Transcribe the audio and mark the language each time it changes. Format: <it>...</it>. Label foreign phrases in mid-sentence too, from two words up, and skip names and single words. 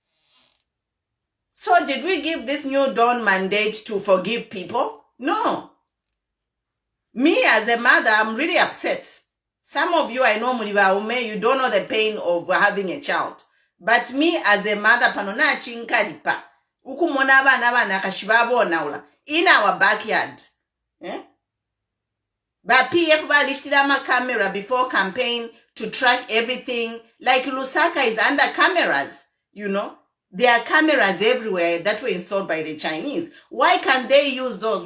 <en>So did we give this New Dawn mandate to forgive people? No. Me as a mother, I'm really upset. Some of you, I know, Muriba, you don't know the pain of having a child. But me as a mother,</en> <bem>panona chinkaripa, ukumona bana kashibabo naula</bem> <en>in our backyard.</en> <bem>Eh?</bem> <en>But PF Balishtirama camera before campaign to track everything. Like Lusaka is under cameras, you know. There are cameras everywhere that were installed by the Chinese. Why can't they use those?</en>